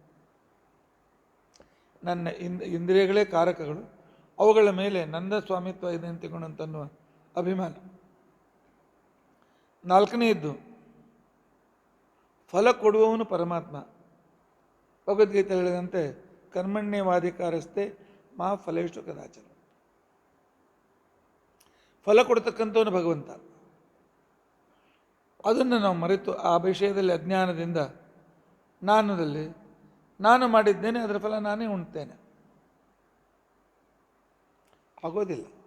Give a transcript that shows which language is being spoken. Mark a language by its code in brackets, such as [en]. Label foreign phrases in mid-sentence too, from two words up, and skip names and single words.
[kn] ನನ್ನ ಇಂದ್ರಿಯಗಳೇ ಕಾರಕಗಳು, ಅವುಗಳ ಮೇಲೆ ನನ್ನ ಸ್ವಾಮಿತ್ವ ಇದೆ ಅಂತನ್ನುವ ಅಭಿಮಾನ. ನಾಲ್ಕನೆಯದ್ದು ಫಲ ಕೊಡುವವನು ಪರಮಾತ್ಮ. ಭಗವದ್ಗೀತೆ ಹೇಳಿದಂತೆ [sa] ಕರ್ಮಣ್ಯವಾಧಿಕಾರಸ್ಥೆ ಮಾ ಫಲೇಶು ಕದಾಚನ. [kn] ಫಲ ಕೊಡ್ತಕ್ಕಂಥವನು ಭಗವಂತ. ಅದನ್ನು ನಾವು ಮರೆತು ಆ ವಿಷಯದಲ್ಲಿ ಅಜ್ಞಾನದಿಂದ ನಾನು ಮಾಡಿದ್ದೇನೆ, ಅದರ ಫಲ ನಾನೇ ಉಣ್ತೇನೆ. ಆಗೋದಿಲ್ಲ.